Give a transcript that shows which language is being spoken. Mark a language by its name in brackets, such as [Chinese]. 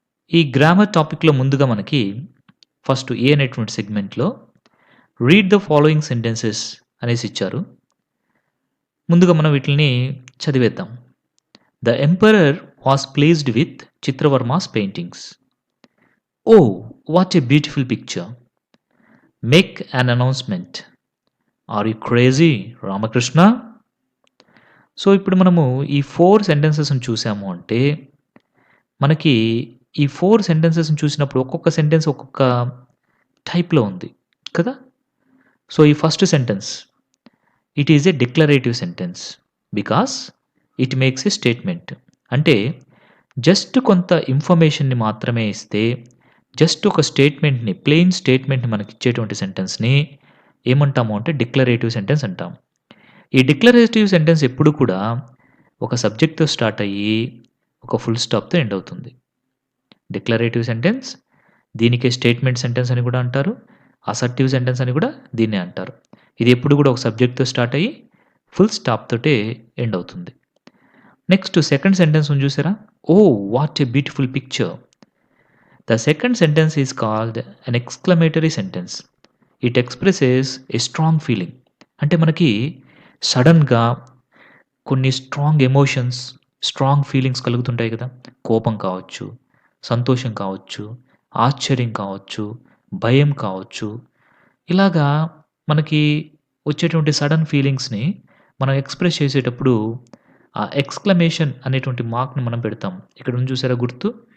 [Telugu] ఈ గ్రామర్ టాపిక్‌లో ముందుగా మనకి ఫస్ట్ ఏ అనేటువంటి సెగ్మెంట్‌లో [English] 'read the following sentences' [Telugu] అనేసి ఇచ్చారు. ముందుగా మనం వీటిల్ని చదివేద్దాం. [English] The emperor was pleased with Chitravarma's paintings. Oh, what a beautiful picture. Make an announcement. Are you crazy, Ramakrishna? [Telugu] So, ఇప్పుడు మనము ఈ 4 సెంటెన్సెస్‌ని చూసాము అంటే, మనకి ఈ 4 సెంటెన్సెస్‌ని చూసినప్పుడు ఒక్కొక్క సెంటెన్స్ ఒక్కొక్క టైప్‌లో ఉంది కదా! [English] So, ఈ first sentence it is a declarative sentence because it makes a statement. [Telugu] అంటే జస్ట్ కొంత ఇన్ఫర్మేషన్‌ని మాత్రమే ఇస్తే, జస్ట్ ఒక స్టేట్మెంట్‌ని, ప్లెయిన్ స్టేట్మెంట్‌ని మనకిచ్చేటువంటి సెంటెన్స్‌ని ఏమంటాము అంటే డిక్లరేటివ్ సెంటెన్స్ అంటాం. ఈ డిక్లరేటివ్ సెంటెన్స్ ఎప్పుడు కూడా ఒక సబ్జెక్ట్‌తో స్టార్ట్ అయ్యి, ఒక ఫుల్ స్టాప్‌తో ఎండ్ అవుతుంది. డిక్లరేటివ్ సెంటెన్స్ దీనికే స్టేట్మెంట్ సెంటెన్స్ అని కూడా అంటారు. అసర్టివ్ సెంటెన్స్ అని కూడా దీన్నే అంటారు. ఇది ఎప్పుడు కూడా ఒక సబ్జెక్ట్‌తో స్టార్ట్ అయ్యి, ఫుల్ స్టాప్ తోటే ఎండ్ అవుతుంది. నెక్స్ట్ సెకండ్ సెంటెన్స్ ఉంది చూసారా? [English] Oh! What a beautiful picture. The second sentence is called an exclamatory sentence. It expresses a strong feeling. [Telugu] అంటే మనకి సడెన్‌గా కొన్ని స్ట్రాంగ్ ఎమోషన్స్, స్ట్రాంగ్ ఫీలింగ్స్ కలుగుతుంటాయి కదా! కోపం కావచ్చు, సంతోషం కావచ్చు, ఆశ్చర్యం కావచ్చు, భయం కావచ్చు. ఇలాగా మనకి వచ్చేటువంటి సడెన్ ఫీలింగ్స్‌ని మనం ఎక్స్‌ప్రెస్ చేసేటప్పుడు ఆ ఎక్స్‌క్లమేషన్ అనేటువంటి మార్క్‌ని మనం పెడతాం. ఇక్కడ ఉంది చూసారా గుర్తు?